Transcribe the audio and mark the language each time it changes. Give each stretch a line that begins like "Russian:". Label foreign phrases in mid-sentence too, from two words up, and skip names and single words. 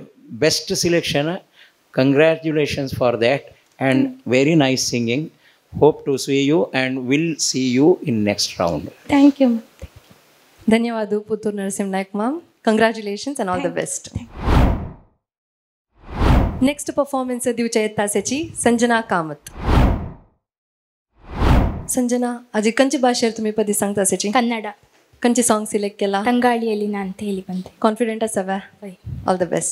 English: best selection congratulations for that and very nice singing Hope to see you and will see you in next round. thank you.
Kannada: ಧನ್ಯವಾದ ಪುತ್ತೂರು ನರಸಿಂಹ ನಾಯ್ಕ್ ಮ್ಯಾಮ್.
English: congratulations and all the best. next performance
Konkani: दिवच्या येतासेची संजना कामत. संजना आज खंयच्या भाशेर तुम्ही पदी सांगतासेची?
Kannada: ಕನ್ನಡ.
Konkani: खंयचे सॉंग सिलेक्ट केला?
Kannada: ತಂಗಾಳಿಯಲ್ಲಿ ನಾ ಅಂತ ಹೇಳಿ ಬಂದೆ.
English: कॉन्फिडेंट आसावा? all the best.